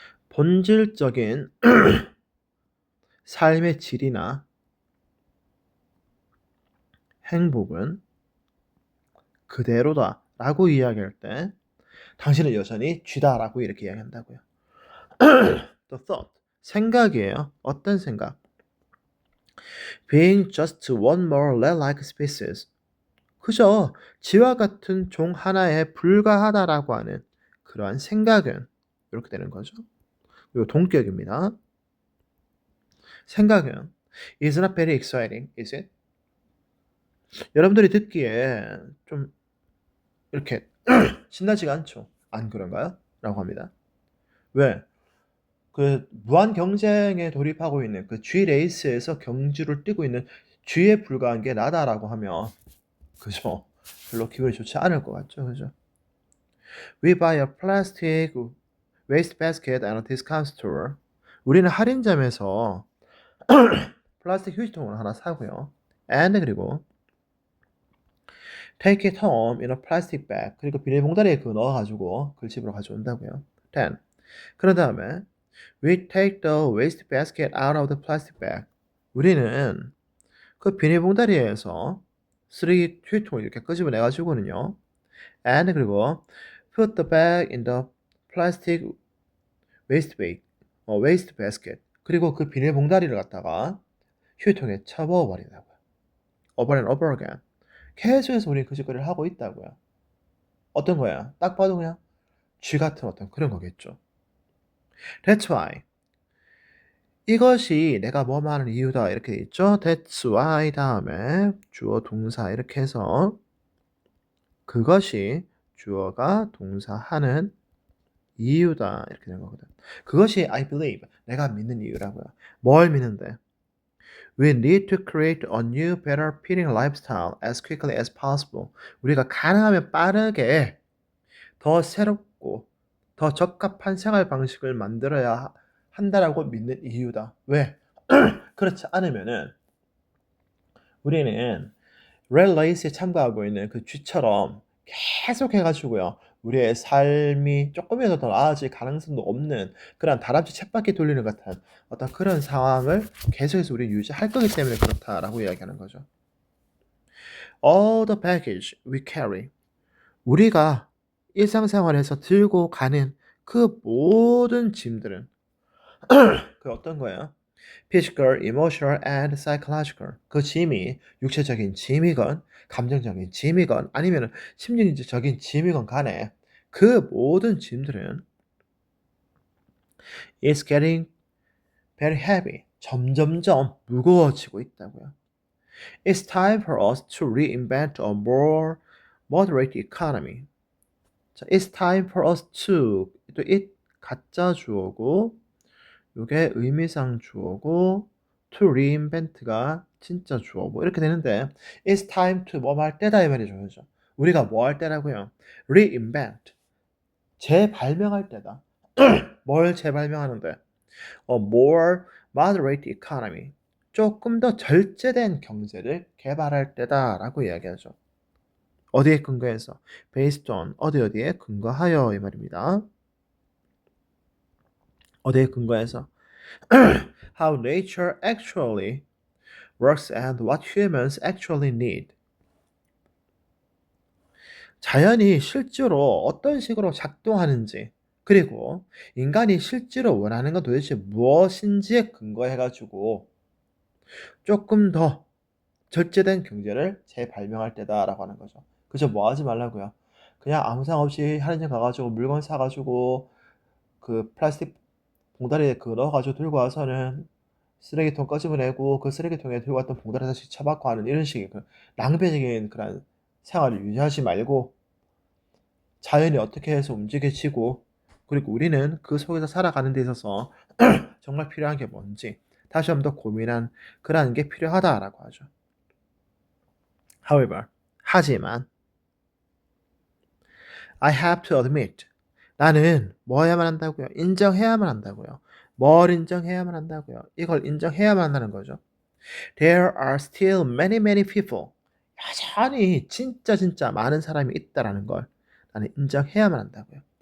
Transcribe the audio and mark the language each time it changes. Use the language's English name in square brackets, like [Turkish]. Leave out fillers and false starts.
[Korean] 본질적인 삶의 질이나 행복은 그대로다 라고 이야기할 때 당신은 여전히 쥐다라고 이렇게 이야기한다고요. The thought, 생각이에요. 어떤 생각? [English] Being just one more rat-like species. [Korean] 그저 쥐와 같은 종 하나에 불과하다라고 하는 그러한 생각은 이렇게 되는 거죠. 그리고 동격입니다. 생각은 [English] is not very exciting, is it? [Korean] 여러분들이 듣기에 좀 이렇게 신나지가 않죠. 안 그런가요? 라고 합니다. 왜? 그 무한 경쟁에 돌입하고 있는 그 G 레이스에서 경주를 뛰고 있는 G에 불과한 게 나다라고 하면 그죠? 별로 기분이 좋지 않을 것 같죠, 그죠? [English] We buy a plastic waste basket at a discount store. [Korean] 우리는 할인점에서 플라스틱 휴지통을 하나 사고요. [English] And [Korean] 그리고 [English] take it home in a plastic bag. [Korean] 그리고 비닐봉다리에 그거 넣어가지고 그걸 집으로 가져온다고요. 10. 그런 다음에 [English] we take the waste basket out of the plastic bag. [Korean] 우리는 그 비닐봉다리에서 쓰레기 휴지통을 이렇게 끄집어내가지고는요. [English] And [Korean] 그리고 [English] put the bag in the plastic waste basket. [Korean] 그리고 그 비닐봉다리를 갖다가 휴지통에 쳐부어버린다고요. [English] over and over again. [Korean] 계속해서 우리는 그 짓거리를 하고 있다고요. 어떤 거야? 딱 봐도 그냥 쥐 같은 어떤 그런 거겠죠. [English] That's why. [Korean] 이것이 내가 뭐뭐 하는 이유다 이렇게 돼 있죠. That's why 다음에 주어 동사 이렇게 해서 그것이 주어가 동사하는 이유다 이렇게 된 거거든. 그것이 [English] I believe, [Korean] 내가 믿는 이유라고요. 뭘 믿는데? [English] We need to create a new, better fitting lifestyle as quickly as possible. [Korean] 우리가 가능하면 빠르게 더 새롭고 더 적합한 생활 방식을 만들어야 한다라고 믿는 이유다. 왜? 그렇지 않으면은 우리는 rel레이스에 참가하고 있는 그 쥐처럼 계속 해가지고요. 우리의 삶이 조금이라도 더 나아질 가능성도 없는 그런 다람쥐 쳇바퀴 돌리는 것 같은 어떤 그런 상황을 계속해서 우리 유지할 거기 때문에 그렇다라고 이야기하는 거죠. [English] All the baggage we carry. [Korean] 우리가 일상생활에서 들고 가는 그 모든 짐들은 그 어떤 거예요? [English] physical, emotional, and psychological. [Korean] 그 짐이 육체적인 짐이건 감정적인 짐이건 아니면 심리적인 짐이건 간에 그 모든 짐들은 [English] is getting very heavy. [Korean] 점점점 무거워지고 있다고요. [English] It's time for us to reinvent a more moderate economy. [Korean] 자, it's time for us to 또 it 가짜 주어고 요게 의미상 주어고 to reinvent가 진짜 주어고 이렇게 되는데 it's time to 뭐 할 때다 이 말이죠. 그죠? 우리가 뭐 할 때라고요? reinvent 재발명할 때다. 뭘 재발명하는데? [English] A more moderate economy [Korean] 조금 더 절제된 경제를 개발할 때다라고 이야기하죠. 어디에 근거해서? based on 어디에 근거하여 이 말입니다. 어디에 근거해서? [English] How nature actually works and what humans actually need. [Korean] 자연이 실제로 어떤 식으로 작동하는지 그리고 인간이 실제로 원하는 건 도대체 무엇인지에 근거해가지고 조금 더 절제된 경제를 재발명할 때다라고 하는 거죠. 그저 뭐 하지 말라고요. 그냥 아무 생각 없이 할인점 가가지고 물건 사가지고 그 플라스틱 봉다리에 그 넣어가지고 들고 와서는 쓰레기통 꺼집어내고 그 쓰레기통에 들고 왔던 봉다리 다시 처박고 하는 이런 식의 그 낭비적인 그런 생활을 유지하지 말고 자연이 어떻게 해서 움직여지고 그리고 우리는 그 속에서 살아가는 데 있어서 정말 필요한 게 뭔지 다시 한번 더 고민한 그러한 게 필요하다라고 하죠. However, 하지만 [English] I have to admit [Korean] 나는 뭐 해야만 한다고요? 인정해야만 한다고요. 뭘 인정해야만 한다고요? 이걸 인정해야만 한다는 거죠. [English] There are still many people. [Korean] 여전히 진짜 많은 사람이 있다라는 걸 나는 인정해야만 한다고요.